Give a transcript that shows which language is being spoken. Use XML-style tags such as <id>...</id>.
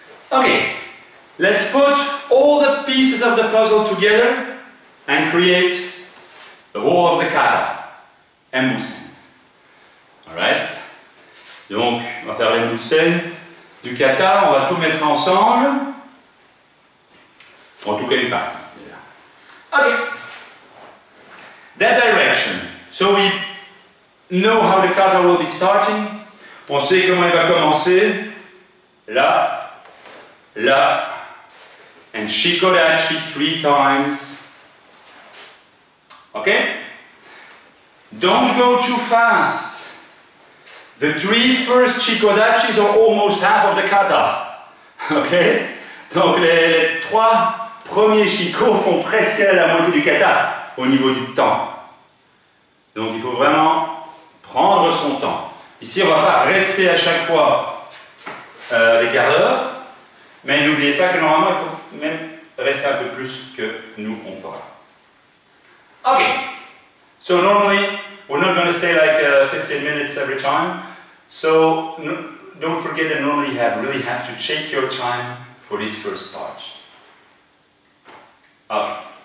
<en>Okay, let's put all the pieces of the puzzle together and create the whole of the kata, Embusen. Alright?</en> <fr>Donc, on va faire les mousseines du kata, on va tout mettre ensemble. En tout cas, une partie. Okay.</fr> <en>That direction. So we know how the kata will be starting.</en> <fr>On sait comment il va commencer. Là, là,</fr> <en>and shikodachi 3 times.</en> <fr>Okay?</fr> <en>Don't go too fast. The 3 first shikodachis are almost half of the kata. Okay?</en> <fr>Donc les 3 premiers shikos font presque la moitié du kata au niveau du temps. Donc il faut vraiment prendre son temps. Ici on ne va pas rester à chaque fois des quarts d'heure, mais n'oubliez pas que normalement il faut même rester un peu plus que nous on fera.</fr> <en>Okay, so normally we're not going to stay like 15 minutes every time, so don't forget that normally you really have to check your time for this first part. Okay.</en>